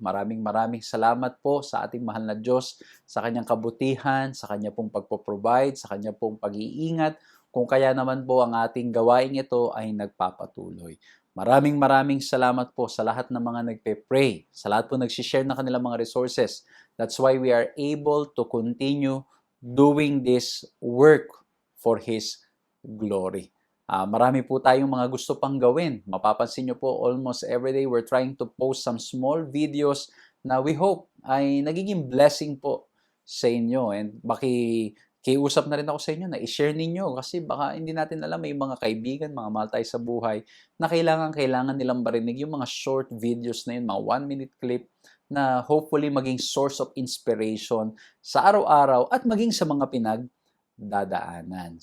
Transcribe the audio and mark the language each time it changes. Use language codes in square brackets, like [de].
[tl] Maraming salamat po sa ating mahal na Diyos sa kanyang kabutihan, sa kanya pong pagpo-provide, sa kanya pong pag-iingat, kung kaya naman po ang ating gawain ito ay nagpapatuloy. Maraming salamat po sa lahat ng mga nagpe-pray, sa lahat po nag-share ng kanilang mga resources. [en] That's why we are able to continue doing this work for His glory. [tl] Marami po tayong mga gusto pang gawin. Mapapansin nyo po, [en] almost every day we're trying to post some small videos [tl] na [en] we hope [tl] ay nagiging blessing po sa inyo. And kiusap na rin ako sa inyo na i-share ninyo kasi baka hindi natin alam, may mga kaibigan, mga mahal tayo sa buhay na kailangan nilang marinig yung mga short videos na yun, mga 1-minute clip na hopefully maging [en] source of inspiration [tl] sa araw-araw at maging sa mga dadaanan.